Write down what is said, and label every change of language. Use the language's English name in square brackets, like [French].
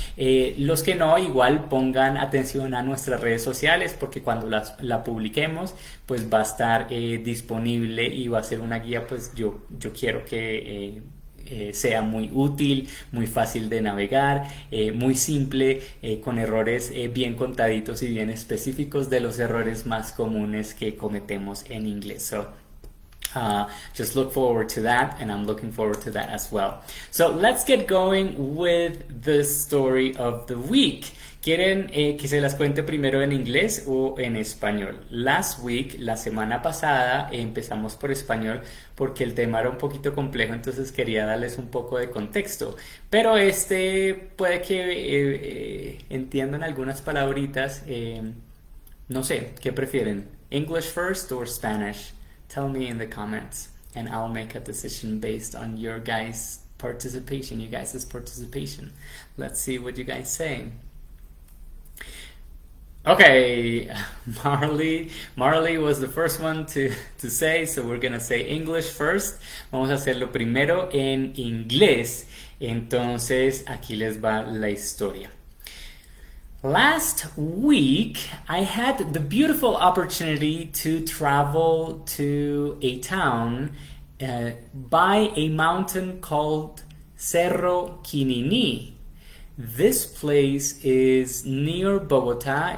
[Spanish] Los que no, igual pongan atención a nuestras redes sociales porque cuando la publiquemos pues va a estar disponible y va a ser una guía. Pues yo quiero que sea muy útil, muy fácil de navegar, muy simple, con errores bien contaditos y bien específicos de los errores más comunes que cometemos en inglés. [English] Just look forward to that, and I'm looking forward to that as well. So let's get going with the story of the week. [Spanish] ¿Quieren que se las cuente primero en inglés o en español? [English] Last week, [Spanish] la semana pasada, empezamos por español porque el tema era un poquito complejo, entonces quería darles un poco de contexto. Pero puede que entiendan algunas palabritas. No sé, ¿qué prefieren? [English] English first or Spanish? Tell me in the comments, and I'll make a decision based on your guys' participation, you guys' participation. Let's see what you guys say. Okay, Marley was the first one to say, so we're gonna say English first. [Spanish] Vamos a hacerlo primero en inglés. Entonces, aquí les va la historia. [English] Last week, I had the beautiful opportunity to travel to a town by a mountain called Cerro Quinini. This place is near Bogota.